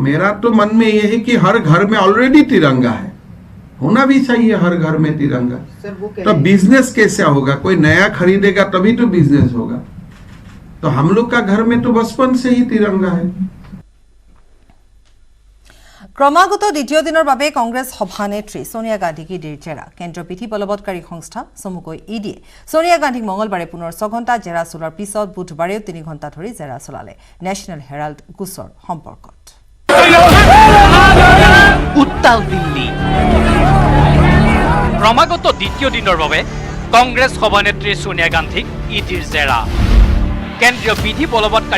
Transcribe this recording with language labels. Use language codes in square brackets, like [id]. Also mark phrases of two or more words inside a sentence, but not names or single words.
[hi] मेरा तो मन में ये है कि हर घर में ऑलरेडी तिरंगा है, होना भी चाहिए हर घर में तिरंगा। तो बिजनेस कैसे होगा? कोई नया खरीदेगा तभी तो बिजनेस होगा। तो हम लोग का घर में तो बचपन से ही तिरंगा है। [as] ক্ৰমাগত দ্বিতীয় দিনৰ বাবে কংগ্ৰেছ সভানেত্ৰী সোনিয়া গান্ধীক ইডিৰ জেৰা কেন্দ্ৰীয় বিধি বলবৎকাৰী সংস্থা চমুকৈ ইডিয়ে সোনিয়া গান্ধীক মঙলবাৰে পুনৰ 6 ঘণ্টা জেৰা চলোৱাৰ পিছত বুধবাৰেও 3 ঘণ্টা ধৰি জেৰা চলালে নেশ্যনেল হেৰাল্ড গোচৰ সম্পৰ্কত উত্তাল দিল্লী ক্ৰমাগত দ্বিতীয় দিনৰ বাবে কংগ্ৰেছ সভানেত্ৰী সোনিয়া গান্ধীক ইডিৰ জেৰা কেন্দ্ৰীয় বিধি বলবৎকাৰী